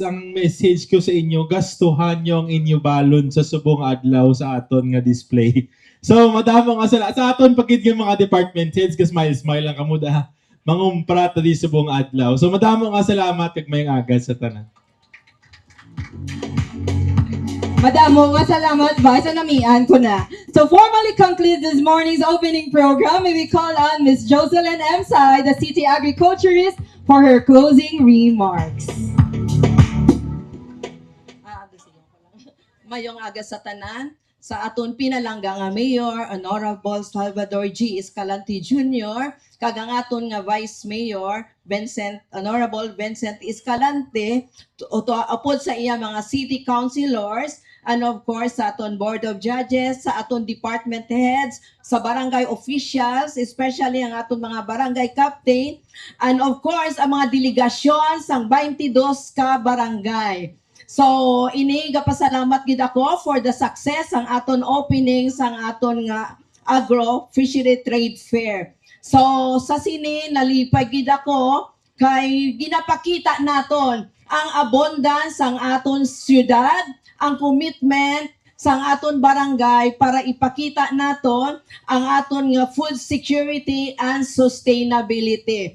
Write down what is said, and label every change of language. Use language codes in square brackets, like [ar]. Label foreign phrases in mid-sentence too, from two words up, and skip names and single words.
[hil] Ang message ko sa inyo, gastuhan nyo ang inyo balon sa subong adlaw sa aton nga display. So madamo nga sa aton pagid nga mga [en] department heads, [hil] ka smile lang kamo da mangumpra ta di subong adlaw. So madamo nga salamat kag mayong aga sa tanan. Madamo nga salamat, Vice, namian ko na. [en] To formally conclude this morning's opening program, may we call on Ms. Jocelyn M. Sai, the city agriculturist, for her closing remarks. [hil] Mayong aga sa tanan, sa aton pinalangga nga Mayor, Honorable Salvador G. Escalante Jr., kagang aton nga Vice Mayor, Honorable Vincent Escalante, upod sa iya mga [en] city councilors, and of course [hil] sa aton Board of Judges, sa aton [en] department heads, [hil] sa [en] barangay officials, [hil] especially ang aton mga barangay captain, [en] and of course [hil] ang mga delegasyon sang 22 ka barangay. So, pasalamat gid ako [en] for the success [hil] ang aton opening sang aton nga [en] agro-fishery trade fair. [hil] So, sa sini nalipay gid ako kay ginapakita naton ang abundance ang aton syudad, ang commitment sang aton barangay para ipakita naton ang aton nga [en] food security and sustainability.